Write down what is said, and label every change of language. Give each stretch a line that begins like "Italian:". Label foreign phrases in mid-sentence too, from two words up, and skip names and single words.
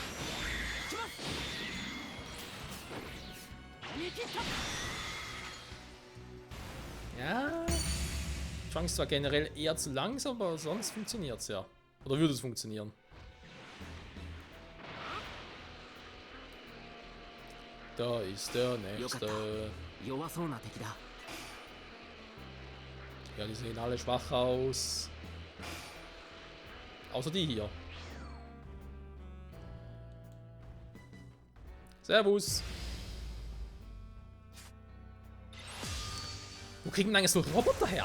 German: Ja. Chance zwar generell eher zu langsam, aber sonst funktioniert es ja. Oder würde es funktionieren? Da ist der nächste.
Japanese: 弱そうな敵だ。
German: Ja, die sehen alle schwach aus. Außer die hier. Servus. Wo kriegen denn eigentlich so Roboter her?